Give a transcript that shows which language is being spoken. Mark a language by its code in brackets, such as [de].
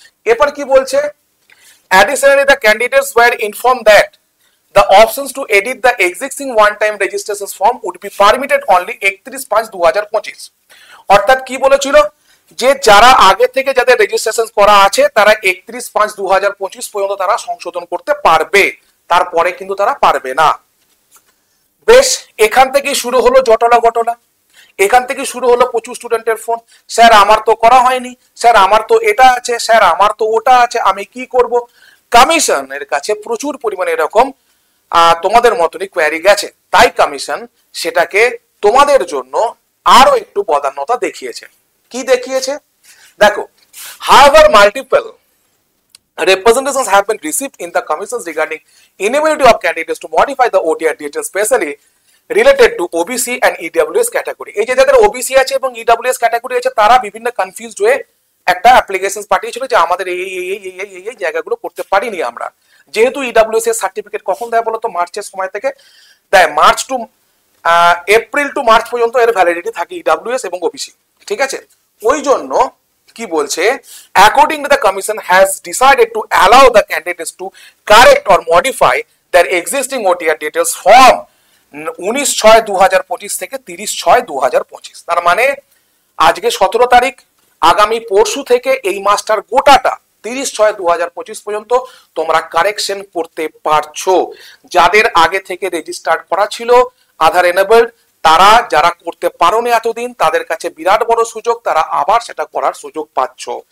[bn] এরপর কি বলছে, [en] additionally the candidates were informed that the options to edit the existing one-time registration form would be permitted only 31/5/2025। [bn] অর্থাৎ কি বলেছিল যে যারা আগে থেকে যাদের রেজিস্ট্রেশন করা আছে তারা 31/5/2025 পর্যন্ত তারা সংশোধন করতে পারবে, তারপরে কিন্তু তারা পারবে না। বেশ, এখান থেকে শুরু হলো জটলা ঘটনা, এখান থেকে শুরু হলো প্রচুর স্টুডেন্টের ফোন, স্যার আমার তো করা হয়নি, স্যার আমার তো এটা আছে, স্যার আমার তো ওটা আছে, আমি কি করব। কমিশনের কাছে প্রচুর পরিমাণে এরকম তোমাদের মতনই কোয়ারি গেছে, তাই কমিশন সেটাকে তোমাদের জন্য আরো একটু বদান্যতা দেখিয়েছে। কি দেখিয়েছে দেখো, [en] however multiple representations have been received in the commissions regarding inability of candidates to modify the OTR details, especially related to OBC and EWS category। [bn] এই যে যাদের ওবিসি আছে এবং EWS ক্যাটাগরি আছে তারা বিভিন্ন কনফিউজড হয়ে একটা অ্যাপ্লিকেশন পাঠিয়েছিল যে আমাদের এই জায়গাগুলো করতে পারিনি আমরা। যেহেতু EWS এর সার্টিফিকেট কখন দেয় বলতো, মার্চের সময় থেকে দেয়, March two April two March পর্যন্ত এর ভ্যালিডিটি থাকে EWS এবং OBC, ঠিক আছে। ওই জন্য কি বলছে, [en] according to the commission has decided to allow the candidates to correct or modify their existing OTR details from 19/6/2025 [bn] থেকে [en] 30/6/2025। [bn] তার মানে আজকে 17 তারিখ, আগামী পরশু থেকে এই মাসটার গোটাটা 30/6/2025 পর্যন্ত তোমরা কারেকশন করতে পারছো। যাদের আগে থেকে রেজিস্টার্ড করা ছিল আধার এনেবলড, তারা যারা করতে পারোনি এতদিন, তাদের কাছে বিরাট বড় সুযোগ, তারা আবার সেটা করার সুযোগ পাচ্ছ।